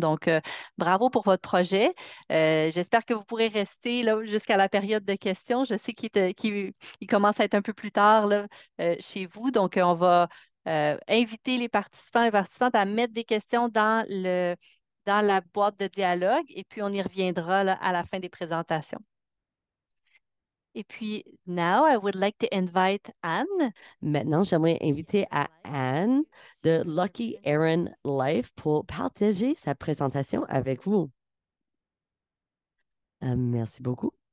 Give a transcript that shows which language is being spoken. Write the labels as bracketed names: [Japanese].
[French] Donc, bravo pour votre projet. J'espère que vous pourrez rester là jusqu'à la période de questions. Je sais qu'il commence à être un peu plus tard là, chez vous. Donc, on va inviter les participants et les participantes à mettre des questions dans la boîte de dialogue et puis on y reviendra là, à la fin des présentations. Et puis, [English] now I would like to invite Anne. [French] Maintenant, j'aimerais inviter à Anne de Lucky Aaron Life pour partager sa présentation avec vous. Merci beaucoup.